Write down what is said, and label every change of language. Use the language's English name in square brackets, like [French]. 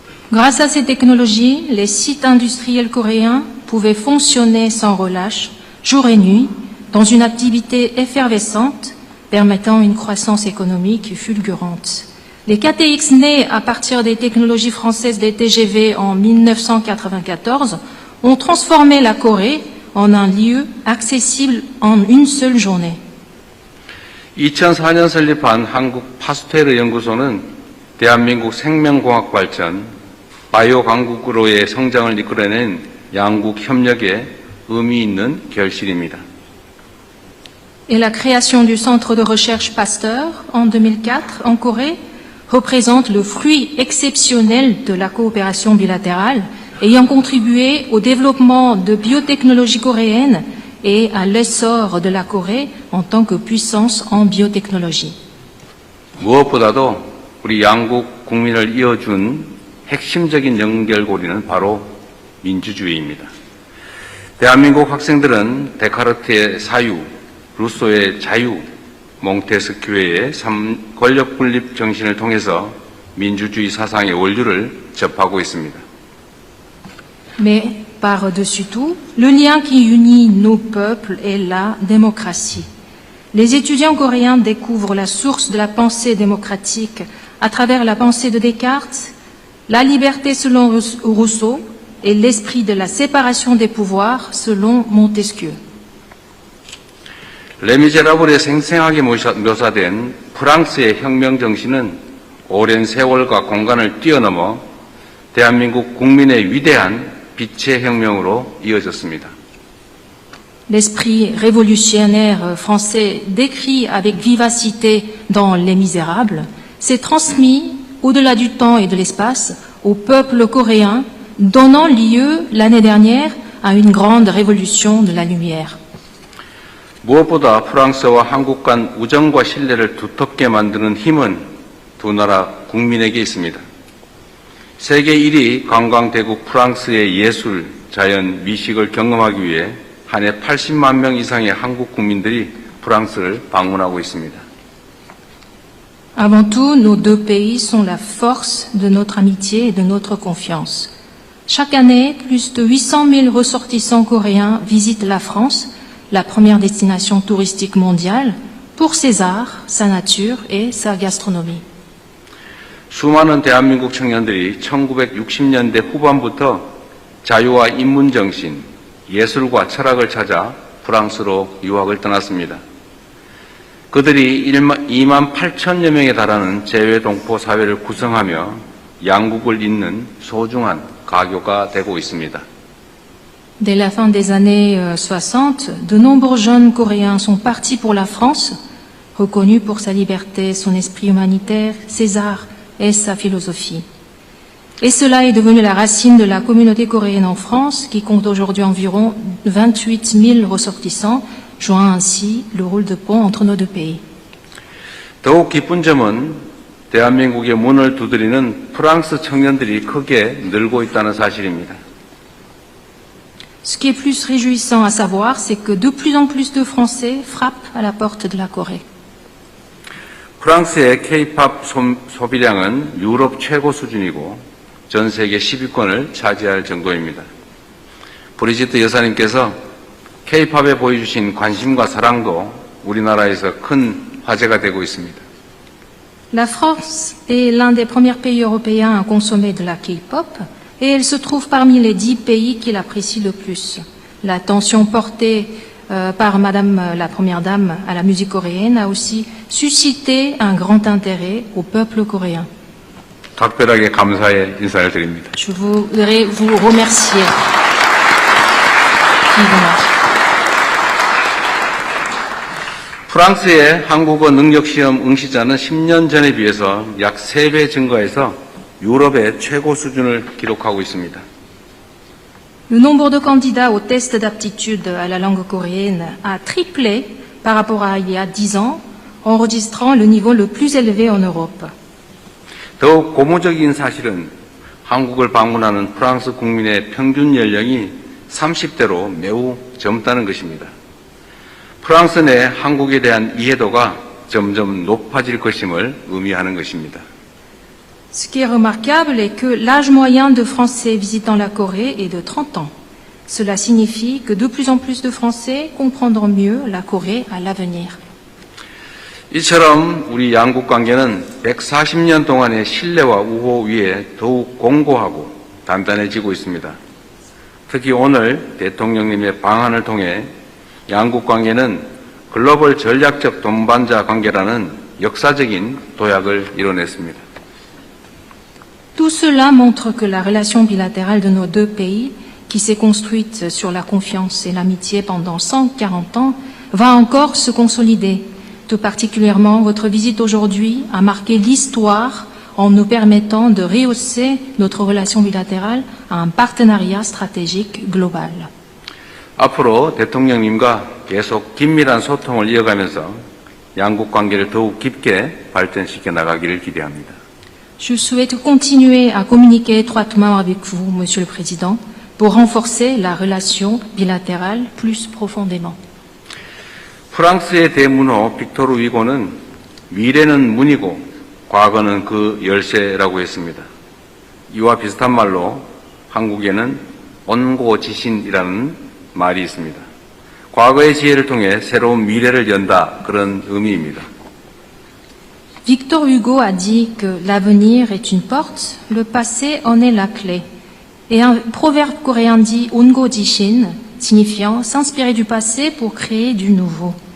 [French] Grâce à ces technologies, les sites industriels coréens pouvaient fonctionner sans relâche, jour et nuit, dans une activité effervescente, permettant une croissance économique fulgurante. Les KTX nés à partir des technologies françaises des TGV en 1994 ont transformé la Corée en un lieu accessible en une seule journée. [Korean] 2004년 설립한 한국 파스테르 연구소는 대한민국 생명공학 발전, 바이오 강국으로의 성장을 이끌어낸 양국 협력에 의미 있는 결실입니다. [French] Et la création du centre de recherche Pasteur en 2004 en Corée représente le fruit exceptionnel de la coopération bilatérale, ayant contribué au développement de biotechnologie coréenne et à l'essor de la Corée en tant que puissance en biotechnologie. [Korean] 무엇보다도 우리 양국 국민을 이어준 핵심적인 연결고리는 바로 민주주의입니다. 대한민국 학생들은 데카르트의 사유, 루소의 자유, 몽테스큐의 권력 분립 정신을 통해서 민주주의 사상의 원류를 접하고 있습니다. [French] Mais par-dessus tout, le lien qui unit nos peuples est la démocratie. Les étudiants coréens découvrent la source de la pensée démocratique à travers la pensée de Descartes, la liberté selon Rousseau et l'esprit de la séparation des pouvoirs selon Montesquieu. [Korean] 레미제라블에 생생하게 묘사된 프랑스의 혁명 정신은 오랜 세월과 공간을 뛰어넘어 대한민국 국민의 위대한 빛의 혁명으로 이어졌습니다. [French] L'esprit révolutionnaire français décrit avec vivacité dans Les Misérables s'est transmis au-delà du temps et de l'espace au peuple coréen, donnant lieu l'année dernière à une grande révolution de la lumière. [Korean] 무엇보다 프랑스와 한국 간 우정과 신뢰를 두텁게 만드는 힘은 두 나라 국민에게 있습니다. 세계 1위 관광대국 프랑스의 예술, 자연, 미식을 경험하기 위해 한 해 80만 명 이상의 한국 국민들이 프랑스를 방문하고 있습니다. [French] Avant tout, nos deux pays sont la force de notre amitié et de notre confiance. Chaque année, plus de 800 000 ressortissants coréens visitent la France, la première destination touristique mondiale, pour ses arts, sa nature et sa gastronomie. [Korean] 수많은 대한민국 청년들이 1960년대 후반부터 자유와 인문정신, 예술과 철학을 찾아 프랑스로 유학을 떠났습니다. 그들이 2만 8천여 명에 달하는 재외동포 사회를 구성하며 양국을 잇는 소중한 가교가 되고 있습니다. [French] Dès la fin des années 60, de nombreux jeunes Coréens sont partis pour la France, reconnus pour sa liberté, son esprit humanitaire, ses arts et sa philosophie. Et cela est devenu la racine de la communauté coréenne en France, qui compte aujourd'hui environ 28 000 ressortissants, jouant ainsi le rôle de pont entre nos deux pays. [Korean] 더욱 기쁜 점은 대한민국의 문을 두드리는 프랑스 청년들이 크게 늘고 있다는 사실입니다. [French] Ce qui est plus réjouissant à savoir, c'est que de plus en plus de Français frappent à la porte de la Corée. [Korean] 프랑스의 K-팝 소비량은 유럽 최고 수준이고 전 세계 10위권을 차지할 정도입니다. 브리지트 여사님께서 K-팝에 보여주신 관심과 사랑도 우리나라에서 큰 화제가 되고 있습니다. [French] La France est l'un des premiers pays européens à consommer de la K-pop et elle se trouve parmi les 10 pays qui l'apprécient le plus. L'attention portée par Madame la Première Dame à la musique coréenne a aussi suscité un grand intérêt au peuple coréen. [Korean] 각별하게 감사의 인사를 드립니다. [French] Je voudrais vous remercier vivement. [Korean] 프랑스의 한국어 능력시험 응시자는 10년 전에 비해서 약 3배 증가해서 유럽의 최고 수준을 기록하고 있습니다. [French] Le nombre de candidats au test d'aptitude à la langue coréenne a triplé par rapport à il y a 10 ans, enregistrant le niveau le plus élevé en Europe. [Korean] 더욱 고무적인 사실은 한국을 방문하는 프랑스 국민의 평균 연령이 30대로 매우 젊다는 것입니다. 프랑스 내 한국에 대한 이해도가 점점 높아질 것임을 의미하는 것입니다. [French] Ce qui est remarquable est que l'âge moyen de Français visitant la Corée est de 30 ans. Cela signifie que de plus en plus de Français comprendront mieux la Corée à l'avenir. [Korean] 이처럼 우리 양국 관계는 140년 동안의 신뢰와 우호 위에 더욱 공고하고 단단해지고 있습니다. 특히 오늘 대통령님의 방한을 통해 양국 관계는 글로벌 전략적 동반자 관계라는 역사적인 도약을 이뤄냈습니다. [French] Tout cela montre que la relation bilatérale de nos deux pays, qui s'est construite sur la confiance et l'amitié pendant 140 ans, va encore se consolider. Tout particulièrement, votre visite aujourd'hui a marqué l'histoire en nous permettant de rehausser notre relation bilatérale à un partenariat stratégique global. [Korean] 앞으로 대통령님과 계속 긴밀한 소통을 이어가면서 양국 관계를 더욱 깊게 발전시켜 나가기를 기대합니다. [French] Je souhaite continuer à communiquer étroitement avec vous, Monsieur le Président, pour renforcer la relation bilatérale plus profondément. [Korean] 프랑스의 대문호 빅토르 위고는 미래는 문이고 과거는 그 열쇠라고 했습니다. 이와 비슷한 말로 한국에는 온고지신이라는 말이 있습니다. 과거의 지혜를 통해 새로운 미래를 연다, 그런 의미입니다. [French] Victor Hugo a dit que l'avenir est une porte, le passé en est la clé. Et un proverbe coréen dit Ongo Jishin, signifiant s'inspirer du passé pour créer du nouveau.